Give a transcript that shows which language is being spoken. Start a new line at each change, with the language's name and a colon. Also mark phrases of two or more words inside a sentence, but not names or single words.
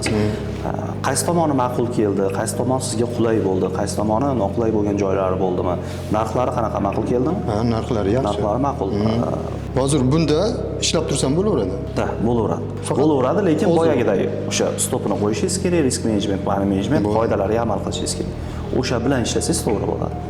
Uzbek: Qaysi tomoni ma'qul keldi, qaysi tomon sizga qulay bo'ldi, qaysi tomoni noqulay bo'lgan joylari bo'ldimi? Narxlari qanaqa, ma'qul keldimi? Ha, narxlari yaxshi. Narxlari ma'qul. Hozir bunda ishlab tursam bo'laveradi. Da, bo'laveradi. Bo'laveradi, lekin boyagidagi o'sha stopini qo'yishingiz kerak,
English: risk management, money management
Uzbek: qoidalariga amal qilishingiz kerak. O'sha bilan ishlasangiz to'g'ri bo'ladi.